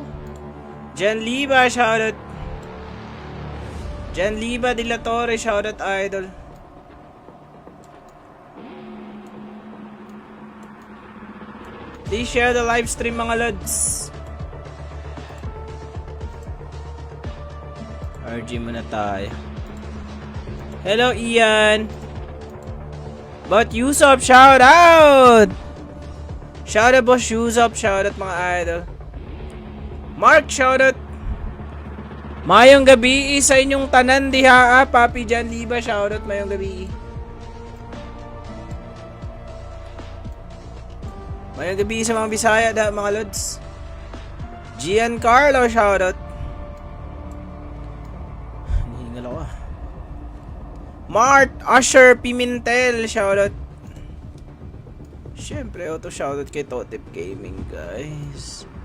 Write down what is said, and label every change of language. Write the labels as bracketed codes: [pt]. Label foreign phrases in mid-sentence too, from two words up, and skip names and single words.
[en] Jan Liba, shoutout. Jan Liba de la Torre, shoutout idol. Please share the live stream [tl] mga lods. RG muna tayo. [en] Hello Ian. But Yusuf, shoutout. Shoutout boss Yusuf, shoutout [tl] mga idol. [en] Mark, shoutout. [ceb] Mayong gabi sa inyong tanan diha papi Jan Liba, shoutout mayong gabi. Mayong gabi sa mga Bisaya da mga lods. [tl] Giancarlo, shoutout. Hihingal ako ah. [en] Mart Usher Pimentel, shoutout. [tl] Siyempre, auto shoutout kay Totep Gaming, guys.